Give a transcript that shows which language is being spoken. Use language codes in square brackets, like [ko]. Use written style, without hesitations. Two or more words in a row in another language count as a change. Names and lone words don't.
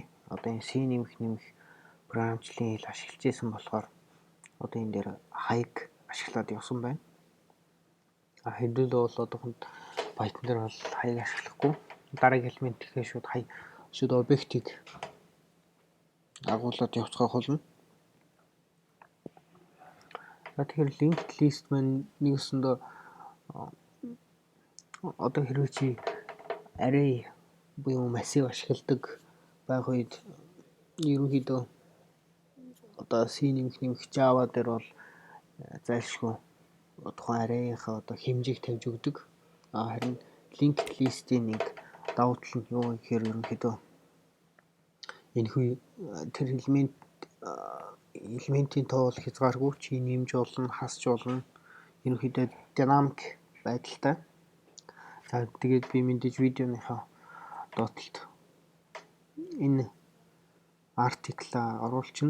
[mn] Одоо энэ C нэмэх програмчлалын хэл ашиглаж байсан болохоор одоо энэ дээр хаяг ашиглаад явсан байна. Хэдүүлээ бол одоохонд Python дээр бол хаяг ашиглахгүй. Дараагийн элемент гэхээ шууд объектыг агуулад явцгаах болно. Тэгэхээр [en] linked list [mn] маань нэгэсэндээ одоо хэрвээ чи array буюу massive ашигладаг байх үед ерөнхийдөө одоо C нэмэх Java дээр бол зайлшгүй тухайн array-ийнхаа одоо хэмжээг тавьж өгдөг. Харин [en] linked list- [mn] ийн нэг давуу тал нь юу гэхээр ерөнхийдөө энэ хүү тэр элементийн тоо бол хязгааргүй чи нэмж болно, хасч болно. Ерөнхийдөө динамик байдалтай. За тэгээд би мэдээж видеоныхаа доотлолт энэ артиклаа оруулчихна.